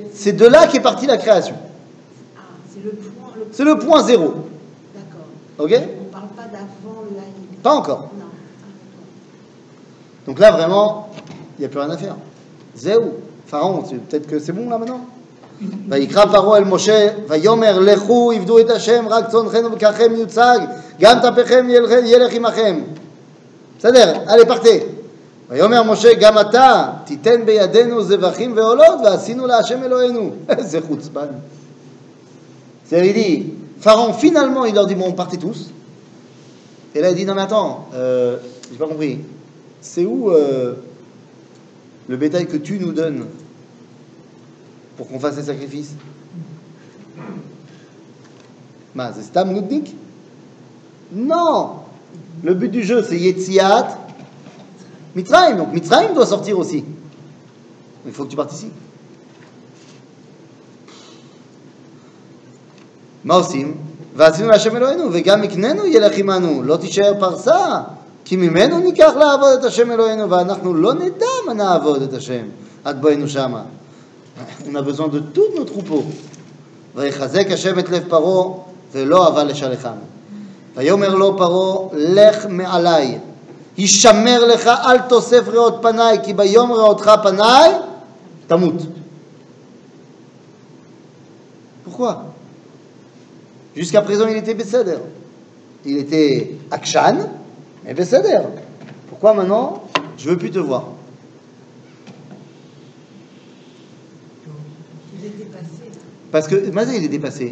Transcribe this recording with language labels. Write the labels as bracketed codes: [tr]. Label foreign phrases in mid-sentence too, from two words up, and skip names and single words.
[fr] C'est de là qu'est partie la création. Ah, c'est le point. C'est le point zéro. D'accord. Ok? On ne parle pas d'avant le Aïn. Pas encore. Non. Donc là, vraiment, il n'y a plus rien à faire. Zéou. Pharaon, peut-être que c'est bon là maintenant? [he] ויקרא פרעה אל משה ויאמר לכו עבדו את השם רק צאנכם ובקרכם יוצג גם טפכם ילך עמכם. בסדר, [fr] allez partez. [he] ויאמר משה גם אתה תיתן בידינו זבחים ועולות ועשינו להשם אלוהינו. איזה חוצפן. [fr] C'est il dit Pharaon finalement il leur dit bon partez tous. Et là il dit non mais attends j'ai pas compris. C'est où le bétail que tu nous donnes pour qu'on fasse les sacrifices? C'est [he] סתם נודניק? [fr] Non! Le but du jeu, c'est [he] יציאת מצרים. [fr] Donc Mitzrayim doit sortir aussi. Il faut que tu participes. [he] מה עושים? ועשינו להשם אלוהינו, וגם מקננו ילך עמנו, לא תישאר פרסה, כי ממנו ניקח לעבוד את השם אלוהינו, ואנחנו לא נדע מה נעבוד את השם, עד בואנו שמה. [fr] On a besoin de tous nos troupeaux. [he] ויחזק השם את לב פרעה ולא אהבה לשלחם. ויאמר לו פרעה לך מעלי, הישמר לך אל תוסף ראות פניי, כי ביום ראותך פניי תמות. [fr] Pourquoi? Jusqu'à présent il était Besséder. Il était Akshan, mais Besséder. Pourquoi maintenant je veux plus te voir? Parce que Mazé, il est dépassé.